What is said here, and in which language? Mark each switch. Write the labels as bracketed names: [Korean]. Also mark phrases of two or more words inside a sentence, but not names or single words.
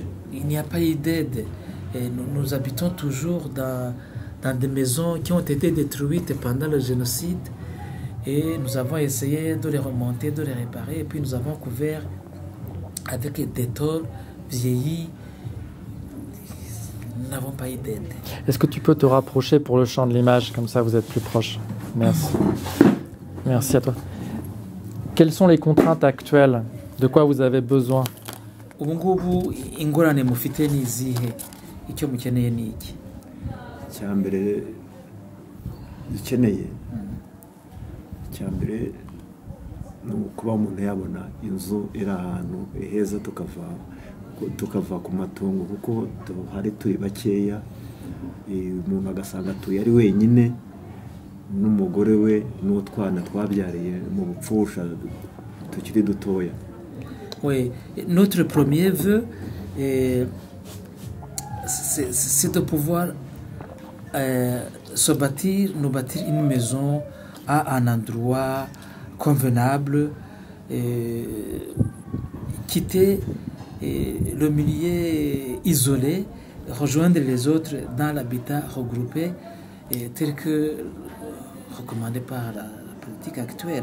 [French] Il n'y a pas eu d'aide. Nous habitons toujours dans des maisons qui ont été détruites pendant le génocide et nous avons essayé de les remonter, de les réparer et puis nous avons couvert avec des tôles vieillies. Nous n'avons pas eu d'aide. Est-ce que tu peux te rapprocher pour le champ de l'image, comme ça vous êtes plus proche? Merci. Merci à toi. Quelles sont les contraintes actuelles? De quoi vous avez besoin? [Kinyarwanda] Ubu ngubu ingorane mufite ni izihe? Icyo mukeneye ni iki? Icyambere dukeneye ni ukuba umuntu yabona inzu iri ahantu heza tukava ku matungo kuko hari turi bakeya, umuntu agasanga atuye ari wenyine n'umugore we n'utwana twabyariye mu bupfusha tukiri dutoya. [French] Oui, notre premier vœu c'est de pouvoir nous bâtir une maison à un endroit convenable, quitter le milieu isolé, rejoindre les autres dans l'habitat regroupé, tel que recommandé par la politique actuelle.